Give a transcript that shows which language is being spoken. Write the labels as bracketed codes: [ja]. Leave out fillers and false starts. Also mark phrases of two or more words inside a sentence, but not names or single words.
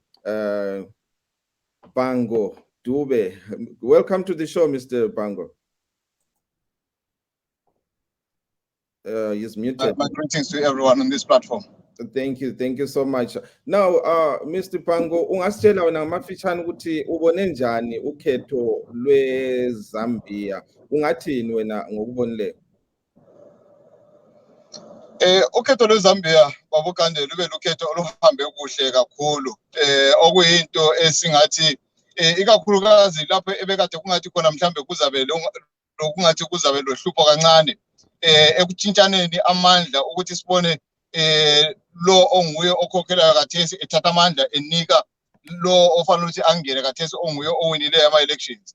[en] Bango Dube. Welcome to the show, Mr. Bango. He's muted. My greetings to everyone on this platform. Thank you so much. Now, Mr. Bango, [nd] ungasitshela wena ngamafitshane ukuthi ubone njani ukhetho lweZambia? Ungathini wena ngokubonileyo? Ukhetho lweZambia babukande lube lukhetho oluhambe kuhle kakhulu. Okuyinto esingathi ikakhulukazi lapho ebekade kungathi khona mhlambe kuzabe lokungathi kuzabe lohlupho kancane ekutshintshaneni amandla ukuthi sibone lo onguye okhokhelayo kathesi ethatha amandla enika lo ofanele ukuthi angene kathesi onguye owinileyo ama-elections.